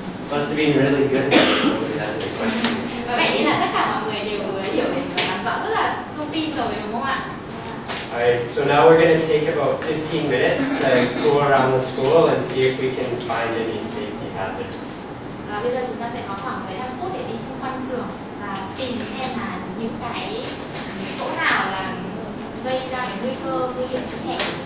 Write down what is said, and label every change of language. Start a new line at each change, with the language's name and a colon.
English: Must have been really good. Nobody has any questions.
Vietnamese: Có vẻ như là tất cả mọi người đều hiểu để nắm rõ rất là thông tin rồi đúng không ạ?
English: Alright, so now we're going to take about 15 minutes to go around the school and see if we can find any safety hazards.
Vietnamese: Bây giờ chúng ta sẽ có khoảng 15 phút để đi xung quanh trường và tìm xem là những cái chỗ nào là gây ra cái nguy cơ nguy hiểm cho trẻ.